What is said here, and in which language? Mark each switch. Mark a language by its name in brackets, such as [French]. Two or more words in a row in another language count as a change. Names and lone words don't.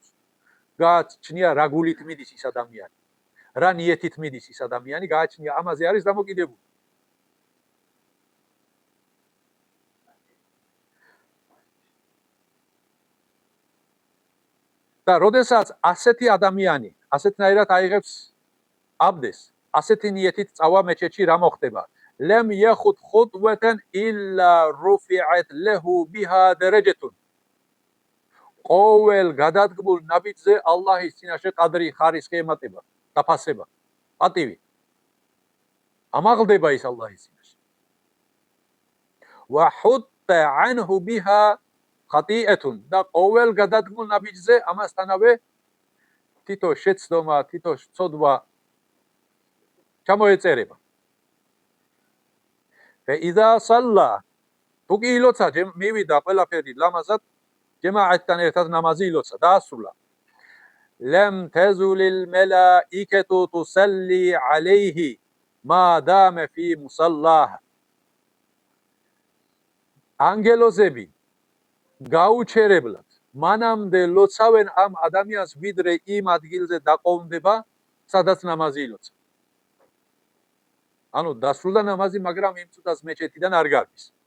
[Georgian] გააჩნია რა გულით მიდის ის ადამიანი, რა ნიეთით მიდის ის ადამიანი, გააჩნია ამაზე არის დამოკიდებული. და როდესაც ასეთი ადამიანი ასეთნაირად აიღებს აბდეს, ასეთი ნიეთით წავა მეჩეთში რა მოხდება? [Arabic] لم يخط خطوة إلا رفعت له بها درجة. [Georgian] ყოველ გადადგმულ ნაბიჯზე ალლაჰის წინაშე ყადრი ხარისხი ემატება, დაფასება, პატივი. ამაღლდება ის ალლაჰის წინაშე. [Arabic] وحط عنه بها خطيئة. [Georgian] და ყოველ გადადგმულ ნაბიჯზე ამასთანავე თითო შეცდომა, თითო ცოდვა ჩამოეწერება. [Arabic] فإذا صلى [Georgian] თუკი ილოცა მივიდა ყველაფერი ლამაზად ჯემაათთან ერთად ნამაზი ილოცა დაასრულა. [Arabic] لم تزل الملائكة تصلي عليه ما دام في مصلاه. [Georgian] ანგელოზები გაუჩერებლად მანამდე ლოცავენ ამ ადამიანს ვიდრე იმ ადგილზე დაყოვნდება, სადაც ნამაზი ილოცა. ანუ დასრულდა ნამაზი, მაგრამ იმ წუთას მეჩეთიდან არ გარბის.